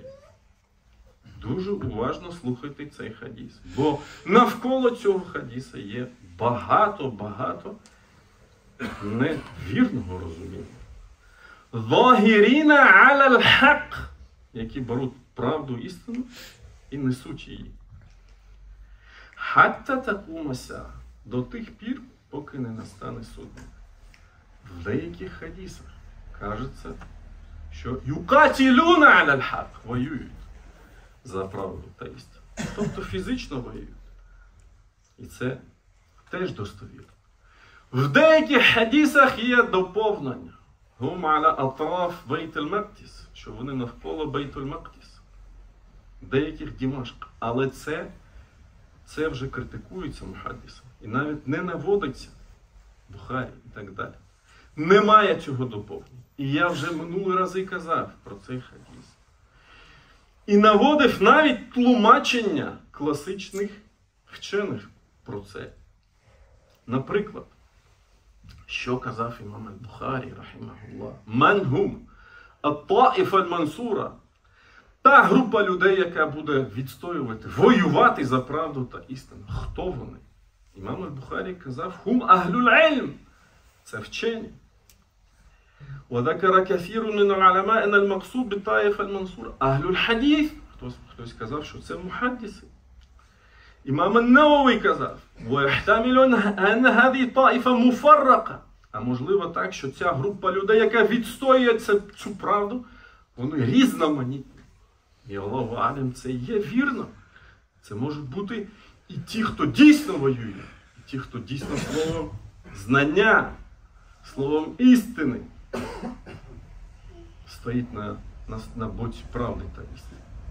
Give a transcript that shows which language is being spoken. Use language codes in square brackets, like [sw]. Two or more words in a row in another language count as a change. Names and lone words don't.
[uk] Дуже уважно слухайте цей хадіс. Бо навколо цього хадіса є багато невірного розуміння. [ar] «ظاهرين على الحق», [uk] які беруть правду, істину і несуть її. [ar] «حتى تقوم الساعة», [uk] до тих пір, поки не настане судний. В деяких хадісах кажеться, що [ar] «يقاتلون على الحق», [uk] воюють за правду та істину. Тобто фізично воюють. І це теж достовірно. В деяких хадісах є доповнення. [ar] هم على أطراف بيت المقدس, [uk] що вони навколо Бейт-аль-Мақдіс. Деяких Димашк. Але це вже критикується мухаддисом. І навіть не наводиться Бухарі і так далі. Немає цього доповнення. І я вже минулі рази казав про цей хадіс. І наводив навіть тлумачення класичних вчених про це. Наприклад, що казав імам Аль-Бухарі, рахімахуллах, [ar] «منهم الطائفة المنصورة», [uk] та група людей, яка буде відстоювати, воювати за правду та істину. Хто вони? Імам Аль-Бухарі казав, [ar] «هم أهل العلم», [uk] це вчені. [ar] وذكر كثير من العلماء أن المقصود بالطائفة المنصورة أهل الحديث. [uk] Хтось казав, що це мухаддиси. Імам ан-Навави казав, [ar] ويحتمل أن هذه طائفة مفرقة. [uk] А можливо так, що ця група людей, яка відстоює цю правду, вони різноманітні. [ar] І الله أعلم, [uk] це є вірно. Це можуть бути і ті, хто дійсно воює, і ті, хто дійсно словом знання, словом істини стоїть на боці правди та істини.